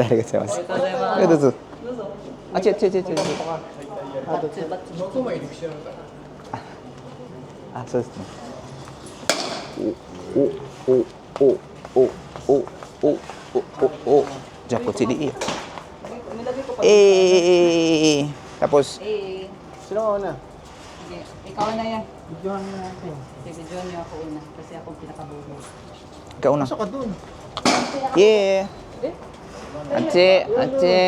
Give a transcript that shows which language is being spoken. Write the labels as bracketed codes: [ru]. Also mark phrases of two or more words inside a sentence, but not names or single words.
[ja] ありがとうございます。ありがとうございます。どうぞ。どうぞ。あ、違う。バッチリバッチリ。僕も入り口なのからあ、そうですね。お。じゃあこっちでいいよ。 [tl] Nilagay ko pa. Tapos, Eh, Sino na? sige. Ikaw na yan. Videohan mo natin. Sige, John niyo ako una. Kasi ako pinakabubo. ikaw na. Pasok ka dun. Yeah. Eh? Ache.